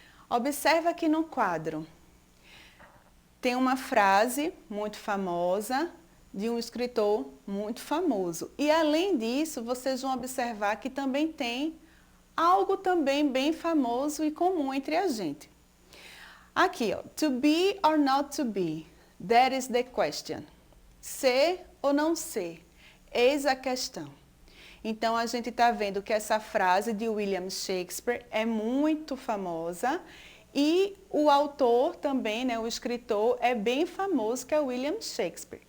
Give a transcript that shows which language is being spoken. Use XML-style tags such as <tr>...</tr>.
<pt>Observa aqui no quadro. Tem uma frase muito famosa de um escritor muito famoso. E além disso, vocês vão observar que também tem algo também bem famoso e comum entre a gente. Aqui, ó,</pt> <en>to be or not to be, that is the question.</en> <pt>Ser ou não ser, eis a questão. Então, a gente está vendo que essa frase de William Shakespeare é muito famosa e o autor também, né, o escritor, é bem famoso, que é William Shakespeare.</pt>